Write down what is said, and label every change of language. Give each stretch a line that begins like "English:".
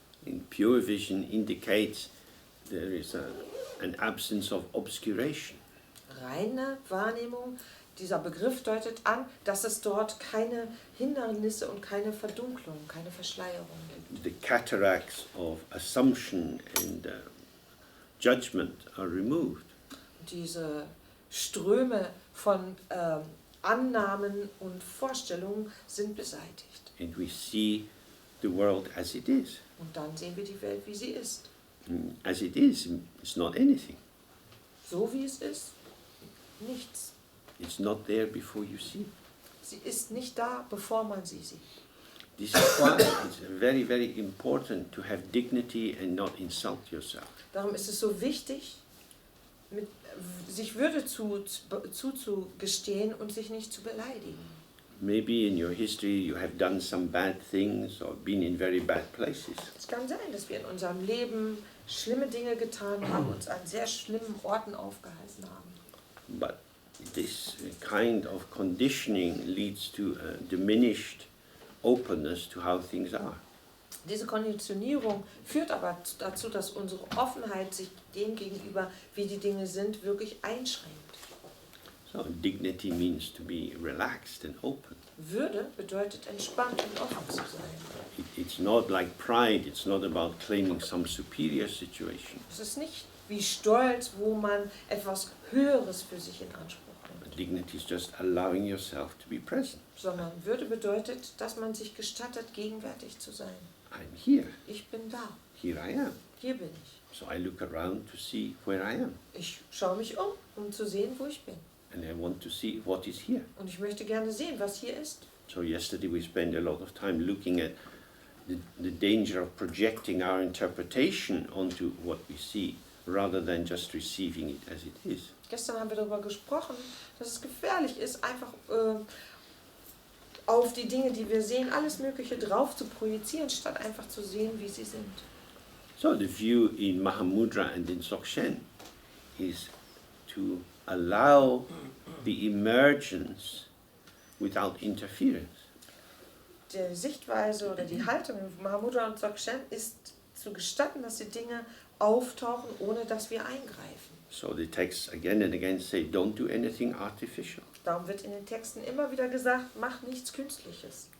English: In pure vision indicates there is an absence of obscuration.
German: Reine Wahrnehmung, dieser Begriff deutet an, dass es dort keine Hindernisse und keine Verdunklung, keine Verschleierung gibt.
English: The cataracts of assumption and judgment are removed.
German: Diese Ströme von Annahmen und Vorstellungen sind beseitigt.
English: And we see the world as it is.
German: Und dann sehen wir die Welt, wie sie ist.
English: As it is, it's not anything.
German: So wie es ist, nichts.
English: It's not there before you see it.
German: Sie ist nicht da, bevor man sie sieht.
English: This is why it's very, very important to have dignity and not insult yourself.
German: Darum ist es so wichtig, sich Würde zuzugestehen und sich nicht zu beleidigen.
English: Maybe in your history you have done some bad things or been in very bad places.
German: Es kann sein, dass wir in unserem Leben schlimme Dinge getan haben, uns an sehr schlimmen Orten aufgehalten haben.
English: But this kind of conditioning leads to a diminished openness to how things are.
German: Diese Konditionierung führt aber dazu, dass unsere Offenheit sich dem gegenüber, wie die Dinge sind, wirklich einschränkt.
English: So dignity means to be relaxed and open.
German: Würde bedeutet entspannt und offen zu sein.
English: It's not like pride, it's not about claiming some superior situation.
German: Es ist nicht wie Stolz, wo man etwas Höheres für sich in Anspruch nimmt.
English: Dignity is just allowing yourself to be present.
German: Sondern Würde bedeutet, dass man sich gestattet, gegenwärtig zu sein.
English: I'm here.
German: Ich bin da.
English: Here I am.
German: Hier bin ich.
English: So I look around to see where I am.
German: Ich schaue mich um zu sehen, wo ich bin.
English: And I want to see what is here.
German: Und ich möchte gerne sehen, was hier ist.
English: So yesterday we spent a lot of time looking at the danger of projecting our interpretation onto what we see, rather than just receiving it as it is.
German: Gestern haben wir darüber gesprochen, dass es gefährlich ist, einfach auf die Dinge, die wir sehen, alles Mögliche drauf zu projizieren, statt einfach zu sehen, wie sie sind.
English: So the view in Mahamudra and in Dzogchen is to allow the emergence without interference.
German: Die Sichtweise oder die Haltung in Mahamudra und Dzogchen ist zu gestatten, dass die Dinge auftauchen, ohne dass wir eingreifen.
English: So the texts again and again say, don't do anything artificial.
German: Darum wird in den Texten immer wieder gesagt, mach nichts Künstliches.